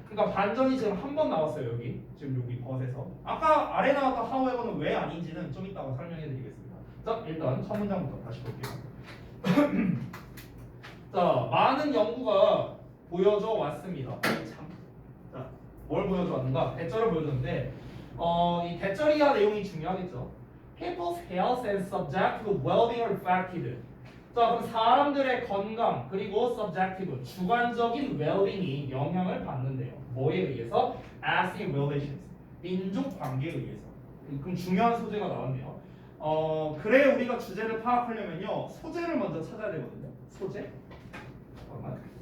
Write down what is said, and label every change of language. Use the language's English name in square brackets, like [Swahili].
[Korean] 그러니까 반전이 지금 한 번 나왔어요. 여기 지금 여기 but에서. 아까 아래 나왔던 however는 왜 아닌지는 좀 이따가 설명해드리겠습니다. 자, 일단 첫 문장부터 다시 볼게요. 자, 많은 연구가 보여져 왔습니다. 참. 자, 뭘 보여줘 왔는가? 대절을 보여줬는데, 이 대절이야 내용이 중요하겠죠. [English] People's health and subjective well-being are affected. [Korean] 자, 그럼 사람들의 건강 그리고 subjective 주관적인 well-being이 영향을 받는데요. 뭐에 의해서? [English] Ethnic relations. [Korean] 민족 관계에 의해서. 그럼 중요한 소재가 나왔네요. 그래 우리가 주제를 파악하려면요, 소재를 먼저 찾아야 되거든요. 소재. 잠깐만.